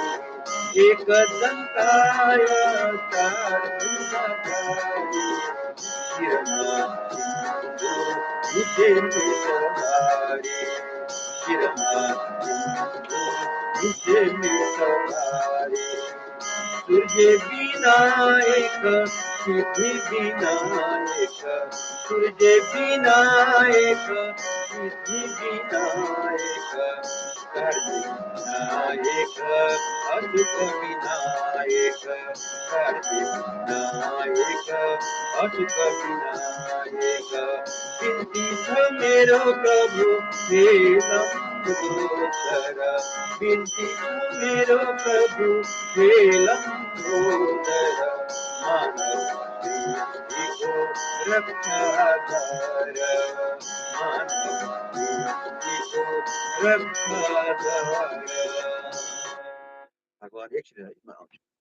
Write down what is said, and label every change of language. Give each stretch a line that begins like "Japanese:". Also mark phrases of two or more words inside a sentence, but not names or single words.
Sanskrit: एकदन्ताय चारुभुजधाय
Nepali: नित्य सवारे नित्य सवारे सूर्य विनायक सिद्धि विनायक सूर्य विनायक सिद्धि विनायक कार्तिक विनायक अशुभ विनायक कार्तिक विनायक अशुभ विनायक बिन्ती छ मेरो प्रभु हे लम्बोदर बिन्ती छ मेरो प्रभु हे लम्बोदर मानव सृष्टिको रक्षा गर मानव सृष्टिको रक्षा गर भगवान एकछिन आउँछ